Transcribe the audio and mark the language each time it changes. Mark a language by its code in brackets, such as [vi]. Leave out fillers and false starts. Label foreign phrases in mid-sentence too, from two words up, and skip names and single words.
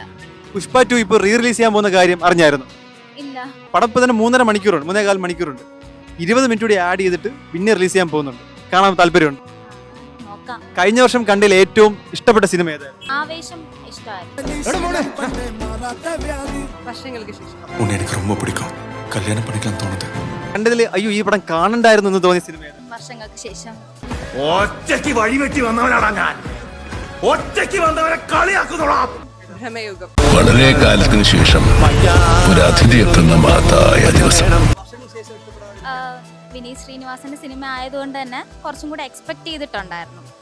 [ml] പുഷ്പ 2 ഇപ്പോൾ [en] re release [ml] ചെയ്യാൻ പോകുന്ന കാര്യം അറിഞ്ഞായിരുന്നു? ഇല്ല. പടം ഇപ്പോൾ തന്നെ 3.5 മണിക്കൂറുണ്ട്, 3.25 മണിക്കൂറുണ്ട്. 20 മിനിറ്റ് കൂടി ആഡ് ചെയ്തിട്ട് പിന്നെ റിലീസ് ചെയ്യാൻ പോകുന്നുണ്ട്. കാണാൻ താല്പര്യമുണ്ട്? നോക്കാം. കഴിഞ്ഞ വർഷം കണ്ടതിൽ ഏറ്റവും ഇഷ്ടപ്പെട്ട സിനിമ ഏതായിരുന്നു? ആവേശം ഇഷ്ടമായിരുന്നു. വർഷങ്ങൾക്ക് ശേഷം. [ta] உன்னை எனக்கு ரொம்ப பிடிக்கும் கல்யாணம் பண்ணிக்கலாம் தோணுது [ml] കണ്ടതിൽ അയ്യോ ഈ പടം കാണണ്ടായിരുന്നു എന്ന് തോന്നിയ സിനിമ ഏതാണ്? വർഷങ്ങൾക്ക് ശേഷം. ഒറ്റയ്ക്ക് വഴിവെട്ടി വന്നവനാണ് ഞാൻ. ഒറ്റയ്ക്ക് വന്നവനെ കളിയാക്കുന്നോളാം. ഭ്രമയുഗം. വളരെ കാലത്തിന് ശേഷം ഒരു അതിഥി എത്തുന്ന മഹത്തായ ദിവസം. വിനീത് ശ്രീനിവാസന്റെ സിനിമ ആയതുകൊണ്ട് തന്നെ കുറച്ചും കൂടെ എക്സ്പെക്ട് ചെയ്തിട്ടുണ്ടായിരുന്നു.